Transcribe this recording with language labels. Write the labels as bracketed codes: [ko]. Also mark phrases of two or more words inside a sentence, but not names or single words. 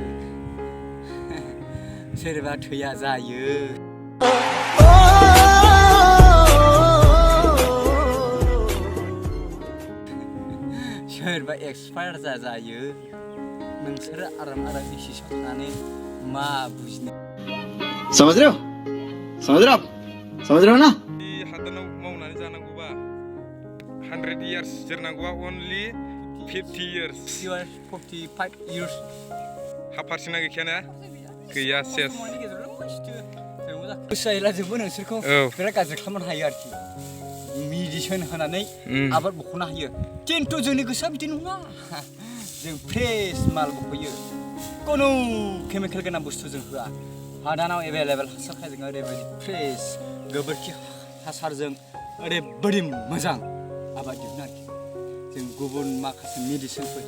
[brx] सोरबा थैया जायो सोरबा एक्सपायार जायो नोंसोरो आराम डिसिसन लानानै मा बुजिनो [hi] समझ रहे हो ना [brx] हादानाव मावनानै जानांगौबा 100 years जोरनांगौबा [en] only 50 years 45 years [brx] हाफारसिना गैखायाना गैया सेस गोसो जायोला जोंबो नोंसोरखौ बिराद गाज्रि खालामनो हायो आरोखि मेडिसिन होनानै आबाद बख'नो हायो खिन्थु जोंनि गोसोआ बिदि नङा जों फ्रेश माल बख'यो कुनु केमिकेल गोनां बुस्थु जों होआ हादानाव एभेलेबेल हासारखाय जों ओरैबायदि फ्रेश गोबोरखि हासारजों ओरैबायदि मोजां आबाद दिहुनो आरोखि जों गुबुन माखासे मेडिसिनफोर